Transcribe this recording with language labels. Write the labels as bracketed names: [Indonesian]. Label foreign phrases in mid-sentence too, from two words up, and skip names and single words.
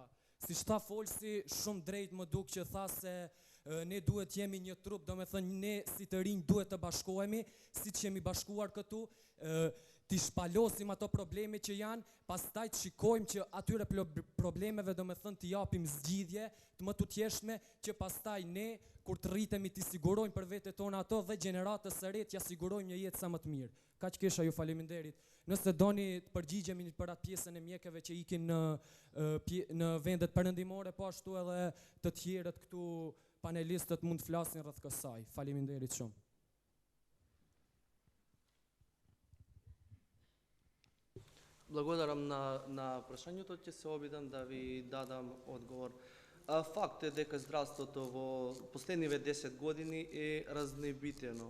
[Albanian] Si shta folsi, shumë drejt më duk që tha se ne duhet jemi një trup, do me thënë ne si të rinj duhet të bashkohemi, si që jemi bashkuar këtu, t'i shpalosim ato probleme që janë, pastaj të shikojmë që atyre problemeve do me thënë t'i japim zgjidhje, të më tutjeshme, që pastaj ne, kur të rritemi t'i sigurojmë për vete tona ato dhe gjeneratës së re t'ja sigurojmë një jetë sa më të mirë. Kaq kisha, ju faleminderit. Nëse doni të përgjigjemi për atë pjesën e mjekëve që ikin në vendet perëndimore, po ashtu edhe të tjerët këtu panelistët mund të flasin rreth kësaj. Faleminderit shumë. [Macedonian] Благодарам на прашањето, ќе се обидам да ви дадам одговор. Факт е дека здравството во последниве 10 години е разнебитено.